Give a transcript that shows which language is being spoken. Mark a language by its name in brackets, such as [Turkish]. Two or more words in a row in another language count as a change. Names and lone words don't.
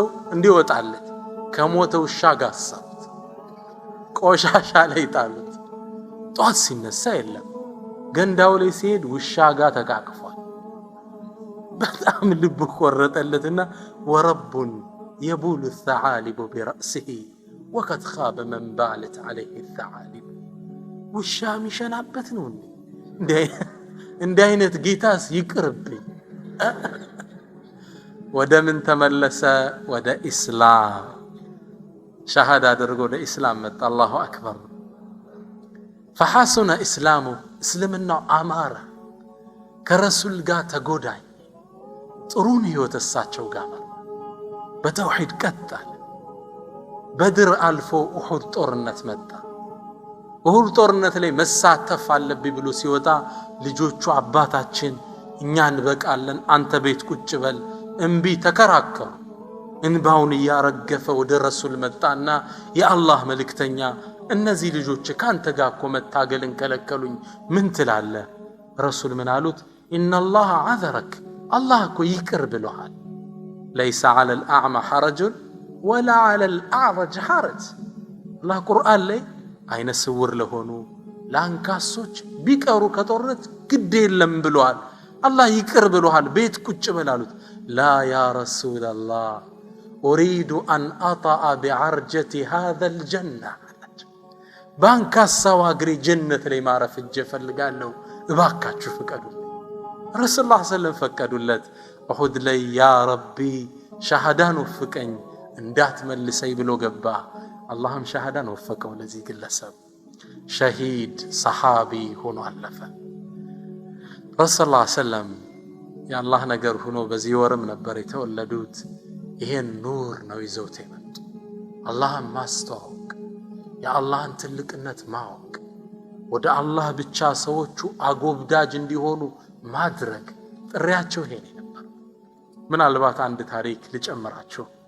[Amharic] እንዲወጣለት ከሞተ ውሻ ጋር አሳቡት። ቆሻሻ ላይ ጣሉት። ጧት ሲነሳ የለም። ገንዳው ላይ ሲሄድ ውሻ ጋር ተቃቅፏል። በጣም ልቡ ቆረጠለትና [Arabic] أرب يبول الثعالب برأسه وقد خاب من بالت عليه الثعالب [Amharic] ውሻ ሚሸናበት ነው እንዴ አይነት ጌታስ ይቅርብኝ። ወደ ምን ተመለሰ? ወደ ኢስላም ሸሃዳ አድርጎ ወደ ኢስላም መጣ። [Arabic] الله أكبر። فحسن اسلامه [Amharic] እስልምናው አማረ። ከረሱል ጋር ተጎዳኝ። ጥሩን ህይወት እሳቸው ጋር መራ። በተውሂድ ቀጠለ። በድር አልፎ ኡሁድ ጦርነት መጣ። ኡሁድ ጦርነት ላይ መሳተፍ አለብኝ ብሎ ሲወጣ ልጆቹ አባታችን እኛ እንበቃለን አንተ ቤት ቁጭ በል እንቢ ተከራከሩ። እንባውን ያረገፈ ወደ ረሱል መጣና የአላህ መልእክተኛ እነዚህ ልጆች ካንተ ጋር እኮ መታገልን ከለከሉኝ ምን ትላለህ? ረሱል ምን አሉት? [Arabic] إن الله عذرك [Amharic] አላህ እኮ ይቅር ብሎሃል። [Arabic] ليس على الأعمى حرج ولا على الأعرج حرج። [Amharic] አላህ ቁርአን ላይ አይነ ስውር ለሆኑ ለአንካሶች ቢቀሩ ከጦርነት ግድ የለም ብሏል። አላህ ይቅር ብሎሃል ቤት ቁጭ በላሉት። [Arabic] لا يا رسول الله أريد أن أطأ بعرجة هذا الجنة بانكاسوا اغري جنة لي معرف [Amharic] እፈልጋለሁ እባካችሁ ፍቀዱልኝ። ረሱል [Arabic] صلى الله عليه وسلم [Amharic] ፈቀዱለት። ኡሁድ ላይ [Arabic] يا ربي [Amharic] ሸሃዳን ወፍቀኝ እንዳትመልሰኝ ብሎ ገባ። አላህም ሸሃዳን ወፈቀው ለዚህ ግለሰብ። ሸሂድ ሰሃቢ ሆኖ አለፈ። ረሱል [Arabic] صلى الله عليه وسلم [Amharic] የአላህ ነገር ሆኖ በዚህ ወርም ነበር የተወለዱት። ይሄን ኑር ነው ይዘውት የመጡ አላህን ማስተዋወቅ፣ የአላህን ትልቅነት ማወቅ፣ ወደ አላህ ብቻ ሰዎቹ አጎብዳጅ እንዲሆኑ ማድረግ ጥሪያቸው ይሄ ነበር። ምናልባት አንድ ታሪክ ልጨምራችሁ።